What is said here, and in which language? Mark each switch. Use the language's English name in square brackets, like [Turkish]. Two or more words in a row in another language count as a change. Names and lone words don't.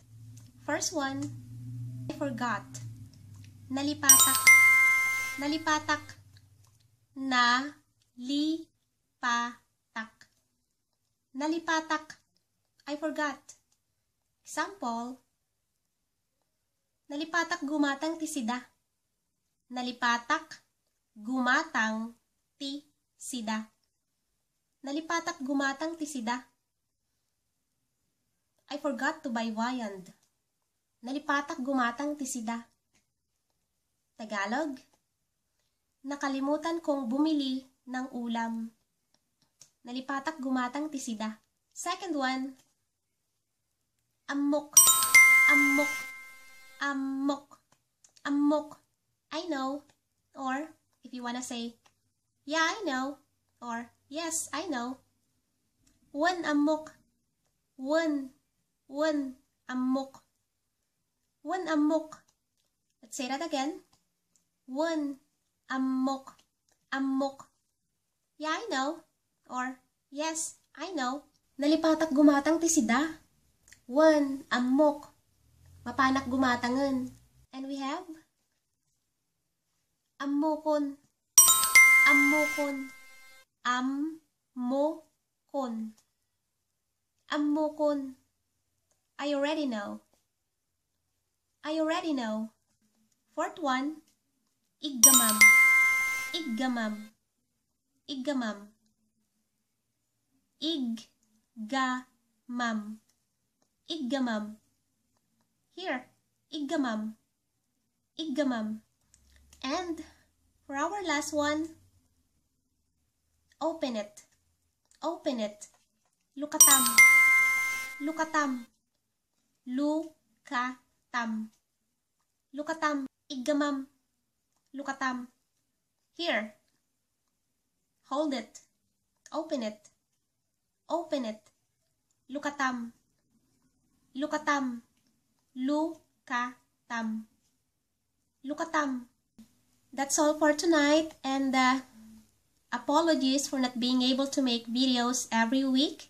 [English] First one, I forgot. [Iloko] Nalipatak. Nalipatak. Nalipatak. Nalipatak. [English] I forgot. Example, [Iloko] nalipatak gumatang ti sida. Nalipatak gumatang ti sida. Nalipatak gumatang ti sida. [English] I forgot to buy viand. [Iloko] Nalipatak gumatang ti sida. [Filipino] Tagalog, nakalimutan kong bumili ng ulam. [Iloko] Nalipatak gumatang ti sida. [English] Second one, Ammok. [Iloko] Ammok. Ammok. Ammok. [English] I know. Or, if you wanna say, yeah, I know. Or, yes, I know. One Ammok. One Ammok. One Ammok. Let's say that again. [Iloko] One Ammok. Ammok. [English] Yeah, I know. Or, yes, I know. [Iloko] Nalipatak gumatang ti sida. One Ammok. Mapanak gumatangen. [English] And we have Ammokon. [Iloko] Ammokon. Ammokon. Ammokon. [English] I already know. I already know. Fourth one, [Iloko] Iggamam. Iggamam. Iggamam. Iggamam. Iggamam. Here, Iggamam. Iggamam. [English] And for our last one, open it. Open it. [Iloko] Lukatam. Lukatam. Lukatam. Lukatam. Iggamam. Lukatam. [English] Here. Hold it. Open it. Open it. [Iloko] Lukatam. Lukatam. Lukatam. Lukatam. [English] That's all for tonight, and apologies for not being able to make videos every week.